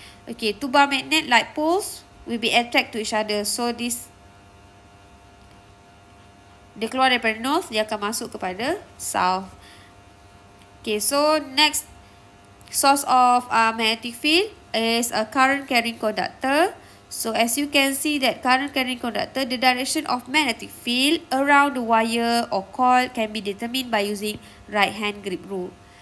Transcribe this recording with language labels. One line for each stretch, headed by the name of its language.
English: Okay, two bar magnet like poles will be attract to each other.
Malay: So this, dia keluar daripada north, dia akan masuk kepada south.
English: Okay, so next source of magnetic field is a current carrying conductor. So as you can see that current carrying conductor, the direction of magnetic field around the wire or coil can be determined by using right hand grip rule.